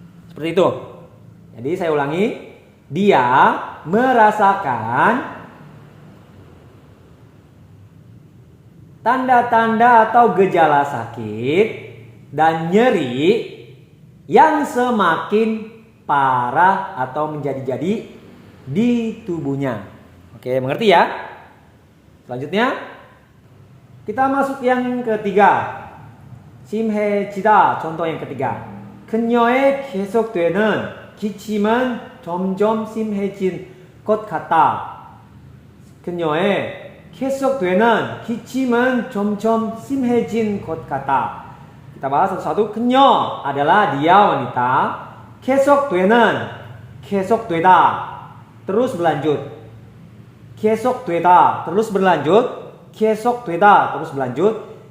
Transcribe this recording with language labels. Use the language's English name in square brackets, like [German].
[Indonesian] Seperti itu. Jadi saya ulangi, dia merasakan tanda-tanda atau gejala sakit dan nyeri yang semakin parah atau menjadi-jadi di tubuhnya. Oke, mengerti ya? Selanjutnya kita masuk yang ketiga. 심해지다, contoh yang ketiga. [Korean] 그녀의 계속되는 기침은 점점 심해진 것 같다. 그녀의 계속되는 기침은 점점 심해진 것 같다. [Indonesian] Kita bahas satu-satu. 그녀 adalah dia wanita. 계속되다, terus berlanjut. 계속되다, terus berlanjut.